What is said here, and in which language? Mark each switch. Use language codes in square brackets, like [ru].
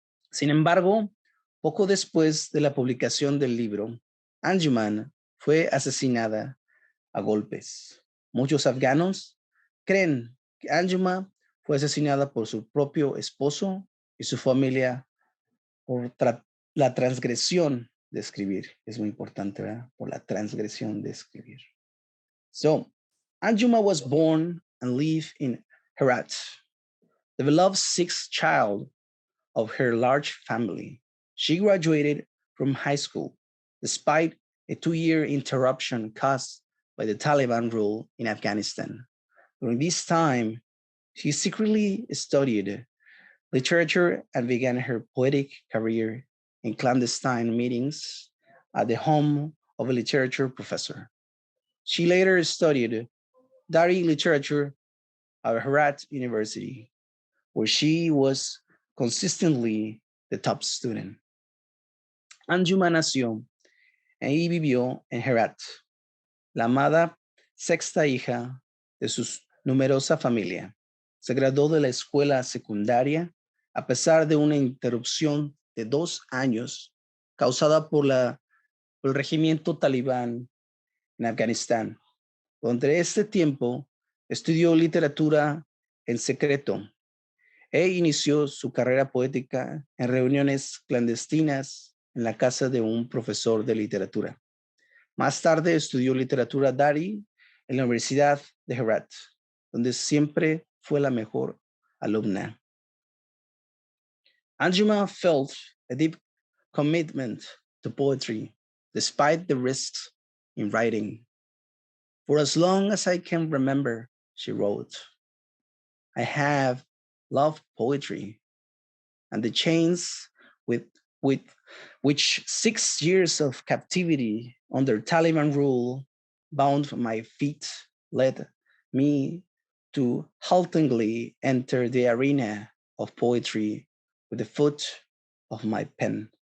[es] Sin embargo, poco después de la publicación del libro, Anjuman fue asesinada a golpes. Muchos afganos creen que Anjum fue asesinada por su propio esposo y su familia por la transgresión de escribir. Es muy importante, ¿verdad? Por la transgresión de escribir. [en] So, Anjuma was born and lived in Herat, the beloved sixth child of her large family. She graduated from high school despite a 2-year interruption caused by the Taliban rule in Afghanistan. During this time, she secretly studied literature and began her poetic career in clandestine meetings at the home of a literature professor. She later studied Dari literature at Herat University, where she was consistently the top student. [es] Anjuma nació y vivió en Herat, la amada sexta hija de su numerosa familia. Se graduó de la escuela secundaria a pesar de una interrupción de 2 años causada por el regimiento talibán en Afganistán. Durante este tiempo estudió literatura en secreto e inició su carrera poética en reuniones clandestinas en la casa de un profesor de literatura. Más tarde estudió literatura Dari en la Universidad de Herat, donde siempre fue la mejor alumna. [en] Anjuma felt a deep commitment to poetry, despite the risks in writing. For as long as I can remember, she wrote, I have loved poetry, and the chains with which 6 years of captivity under Taliban rule bound my feet led me to haltingly enter the arena of poetry with the foot of my pen.